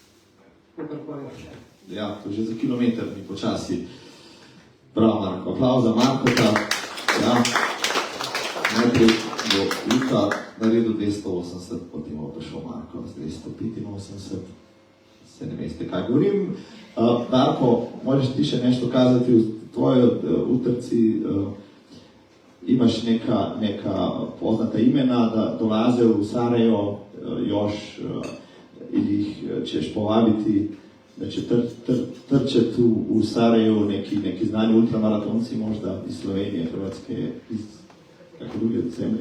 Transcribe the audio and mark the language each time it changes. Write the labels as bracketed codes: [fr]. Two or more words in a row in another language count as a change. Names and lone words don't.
[sl] Ja, to že za kilometr ni počasi. Bravo, Marko. Aplauz za Markota. Najprej bo Luka naredil 280, potem bo prišel Marko z 285. Se ne veste, kaj govorim. Darko, [hr] možeš ti še nešto kazati v tvoji utrci? Imaš neka poznata imena, da dolaze v Sarajevo, još ili ih ćeš povabiti da će trčati u Sarajevu neki znani ultramaratonci možda iz Slovenije, Hrvatske, iz kako druge zemlje?